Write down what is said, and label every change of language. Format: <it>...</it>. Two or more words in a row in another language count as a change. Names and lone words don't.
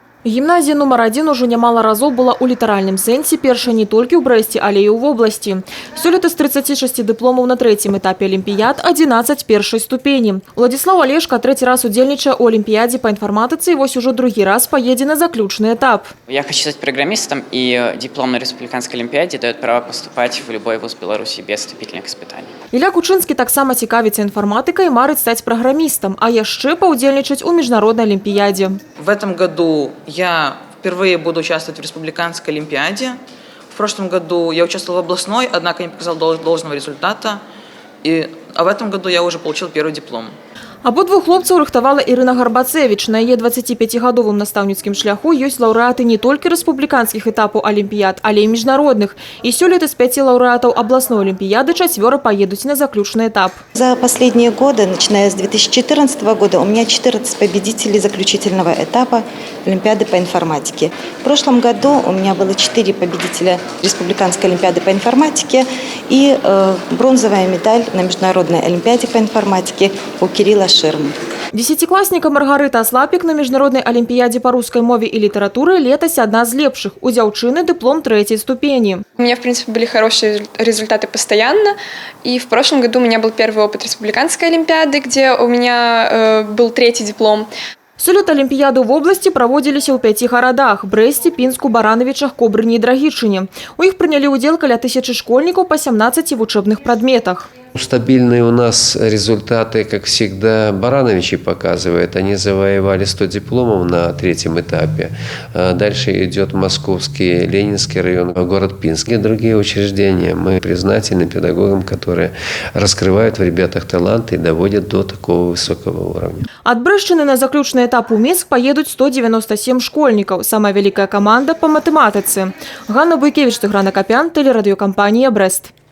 <be>Гімназія нумар 1 уже нямала разоў была ў літаральным сэнсе першай не толькі ў Брэсце, але і ў вобласці. Сёлета з 36 дыпломаў на трэцім этапе алімпіяд 11 першай ступені. Владислав Олешка трэці раз удзельнічае ў алімпіядзе па інфарматыцы і вось ужо другі раз поедзе на заключны этап.</be> <ru>Я хочу стать программистом, и диплом на республиканской олимпиаде дает право поступать в любой вуз Беларуси без вступительных испытаний.</ru> <be>Ілля Кучынскі таксама цікавіцца інфарматыкай і марыць стаць праграмістам, а яшчэ паўдзельнічаць у міжнароднай алімпіядзе.</be> <ru>В этом году я впервые буду участвовать в республиканской олимпиаде. В прошлом году я участвовала в областной, однако не показал должного результата. А в этом году я уже получил первый диплом.</ru> <be>Абодвух хлопцаў рыхтавала Ірына Гарбацевіч. На яе 25-гадовым настаўніцкім шляху ёсць лаўрэаты не толькі рэспубліканскіх этапаў алімпіяд, але і міжнародных. І сёлета з 5 лаўрэатаў абласной алімпіяды 4 поедуць на заключны этап.</be> <ru>За последние годы, начиная с 2014 года, у меня 14 победителей заключительного этапа Олимпиады по информатике. В прошлом году у меня было 4 победителя Республиканской олимпиады по информатике и бронзовая медаль на Международной олимпиаде по информатике у Кирилла Ширмы.</ru> <be>Десятикласніка Маргарыта Аслапік на міжнароднай алімпіядзе па рускай мове і літаратуры летась одна з лепшых. У дзяўчыны дыплом 3-й ступені.</be> <ru>У меня, в принципе, были хорошие результаты постоянно. И в прошлом году у меня был первый опыт республиканской олимпиады, где у меня был 3-й диплом.</ru> <be>Сёлета алімпіяды ў вобласці праводзіліся ў 5 гарадах – Брэсце, Пінску, Баранавічах, Кобрыні і Драгічыне. У іх прынялі ўдзел каля 1000 школьнікаў па 17 вучэбных прадметах.</be> <ru>Стабильные у нас результаты, как всегда, Барановичи показывают. Они завоевали 100 дипломов на 3-м этапе. Дальше идет Московский, Ленинский район, город Пинск и другие учреждения. Мы признательны педагогам, которые раскрывают в ребятах таланты и доводят до такого высокого уровня.</ru> <be>От Брэшчыны на заключны этап у Мінск поедуць 197 школьнікаў. Самая вялікая каманда па матэматыцы. Ганна Буйкевіч, Тыгран Акапян, тэлерадыёкампанія «Брэст».</be>